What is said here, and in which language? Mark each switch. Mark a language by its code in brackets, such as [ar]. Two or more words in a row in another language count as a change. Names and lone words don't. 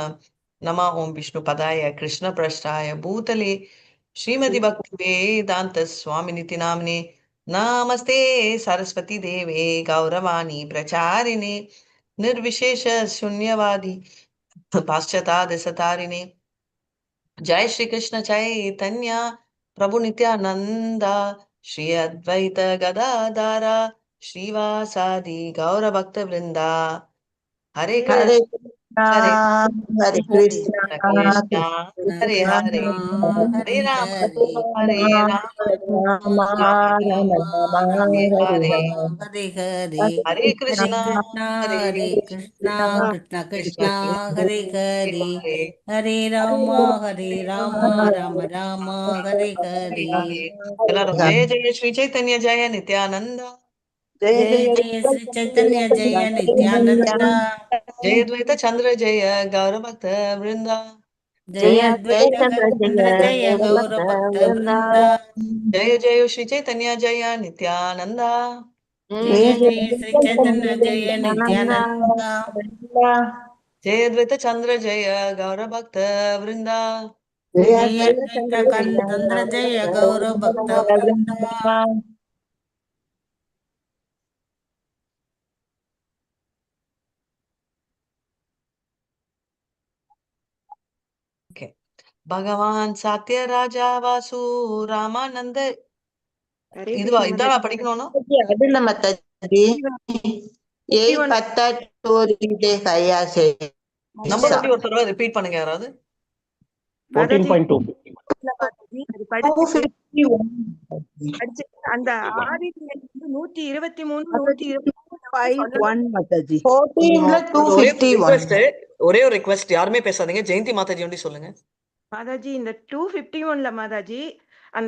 [sa] नमः ओं विष्णुपदाय कृष्णप्रेष्ठाय भूतले श्रीमति भक्ति वेदांत स्वामिनिति नाम्ने नमस्ते सरस्वती देवे गौरवाणी प्रचारिणे निर्विशेष शून्यवादी पाश्चात्य जय श्री कृष्ण चैतन्य प्रभु नित्यानंदा श्री अद्वैत गदाधारा श्रीवासादि गौर भक्त वृंदा। हरे हरे कृष्ण कृष्णा हरे हरे कृष्णा कृष्ण कृष्ण हरे हरे कृष्णा हरे राम हरे हरे राम राम राम राम राम राम हरे हरे हरे हरे हरे हरे हरे हरे कृष्णा कृष्णा हरे हरे कृष्णा कृष्णा कृष्ण कृष्ण कृष्ण कृष्ण हरे हरे हरे हरे राम राम राम हरे हरे எல்லாரும் जय जय श्री चैतन्य जय नित्यानन्द जय जय जय जय श्री चैतन्य जय नित्यानंद जय द्वैत चंद्र जय गौर भक्त वृंदा जय जय अद्वैत चंद्र चंद्र जय जय गौर भक्त भक्त वृंदा वृंद जय जय श्री चैतन्य जय नित्यानंद जय जय जय जय श्री चंद्र चैतन्य जय नित्यानंद नित्यानंदा जय द्वैत चंद्र जय गौर भक्त वृंदा जय जय अद्वैत अद्वैत चंद्र जय चंद्र जय गौर भक्त भक्त वृंद वृंदा ओके भगवान सत्य राजा वासु रामानंद हरे [ta] இதுவா कृष्ण இதான் माता நான் படிக்கணும் அது இல்ல மத்தாஜி जी 8 वन 10 ஒரு கையா நம்பர் சேஷா மட்டும் ஒரு தடவை ரிப்பீட் பண்ணுங்க யாராவது माता जी 14.2. माता जी அது படிச்சுட்டு 251 படிச்சு அந்த ஆதி வந்து 123 Mataji, 124 சொல்லணும் 251 Mataji. 14ல ஒரே ஒரு 251 ரிக்வெஸ்ட் ஒரே ஒரு ரிக்வெஸ்ட் யாருமே பேசாதீங்க ஜெயந்தி மாதாஜி ஒண்டி சொல்லுங்க மாதாஜி இந்த 251ல மாதாஜி அந்த